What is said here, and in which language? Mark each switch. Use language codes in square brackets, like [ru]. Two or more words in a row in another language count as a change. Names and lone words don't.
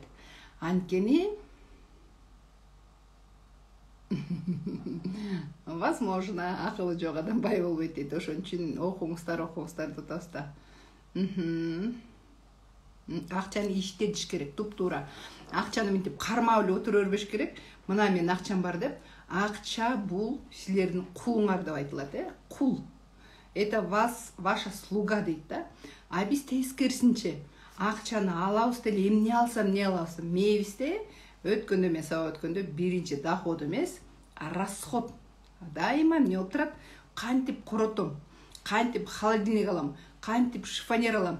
[ky] Анткени возможно, акылы жок адам бай болбойт дейт. Ошон үчүн окуңуздар деп атабыз да. Акчаны иштетиш керек, туп-туура. Акчаны мынтип кармап эле отура бербеш керек. Мына мен акчам бар деп. Акча бул силердин кулуңар деп айтылат, кул. [ru] Это ваша слуга [ky] дейт да. А биз тескерисинче акчаны алабыз деле эмне алсам, не алабыз? Мейбизде өткөндө мен сабак өткөндө биринчи доход эмес, расход. Дайыма эмне болуп турат? Кантип коротом, кантип холодильник алам, кантип шифонер алам.